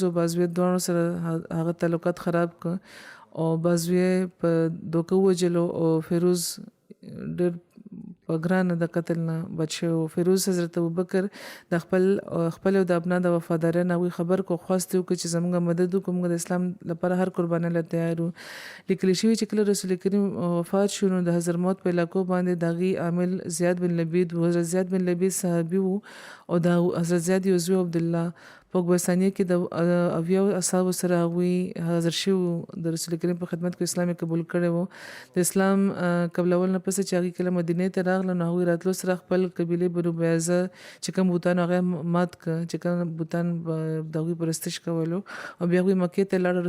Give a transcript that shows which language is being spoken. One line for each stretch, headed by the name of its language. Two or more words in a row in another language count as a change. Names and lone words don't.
Pashto: او بازوی دواړو سره هغه تعلقات خراب کړ او بازوی په دوکه ووژلو او فیروز ډېر په ګرانه د قتل نه بچ شو فیروز حضرت ابوبکر د خپل او د ابنا د وفادارۍ نه هغوی خبر کو خواست یې وکړي چې زموږ مدد وکړو موږ د اسلام لپاره هر قربانۍ له تیار یو لیکلی شوي چې کله رسول کریم وفات شو نو د حضرموت په علاقو باندې د هغې عامل زیاد بن لبید و حضرت زیاد بن لبید صحابي و او د حضرت زیاد یو زوی عبدالله په اکبر ثانیه کې د اویاو اصحابو سره هغوی حاضر شوي د رسول کریم په خدمت کې اسلام قبول کړی و. د اسلام قبلول نه پس چې هغوی کله مدینې ته راغله نو هغوی راتلو سره خپل قبیلې بنو بیازه چې کوم بوتان هغه مات کړه چې کوم بوتان د هغوی پرستش کولو او بیا هغوی مکې ته لاړل.